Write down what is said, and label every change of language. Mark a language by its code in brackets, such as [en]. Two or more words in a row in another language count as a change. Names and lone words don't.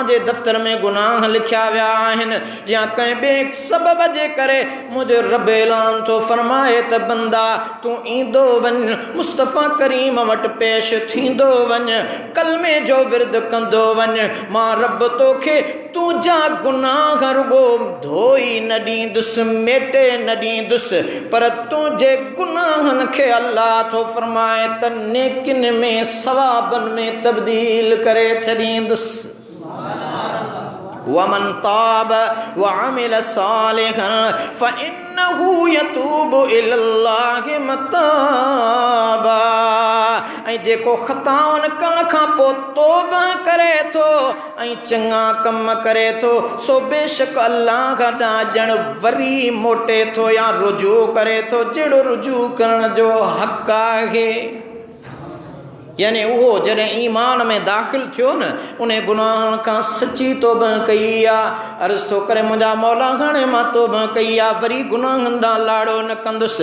[sd] जे दफ़्तर में गुनाह लिखिया विया आहिनि, या कंहिं ॿिए सबब जे करे मुंहिंजो रब ऐलान थो फरमाए त बंदा तूं ईंदो वञ, मुस्तफ़ा करीम वट पेश थींदो वञ, कलमे जो विर्द कंदो वञ, मां रब तोखे तुंहिंजा गुनाह रुगो धोई न ॾींदुसि, मेटे न ॾींदुसि, पर तुंहिंजे गुनाहनि खे अल्लाह थो फरमाए त नेकिन में सवाबनि में तब्दील करे छॾींदुसि। [ar] ومن تاب وعمل صالحا فإنه يتوب إلى الله متابا. [sd] ऐं जेको ख़ताउनि करण खां पोइ तौबा करे थो ऐं चङा कम करे थो, सो बेशक अल्लाह ॾांहुं ॼण वरी मोटे थो या रुजू करे थो, जहिड़ो रुजू करण जो हक़ आहे। यानी उहो जॾहिं ईमान में दाख़िल थियो न, उन गुनाहनि खां सची तौबा कई आहे, अर्ज़ थो करे मुंहिंजा मौला हाणे मां तौबा कई आहे, वरी गुनाहनि ॾांहुं लाड़ो न कंदुसि।